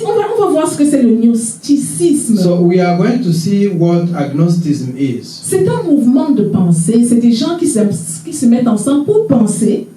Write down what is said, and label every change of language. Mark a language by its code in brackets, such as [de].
[fr] On va voir ce que c'est le gnosticisme. [en] So we are going to see what agnosticism is. [fr] C'est un mouvement de pensée, c'est des gens qui se mettent ensemble pour penser.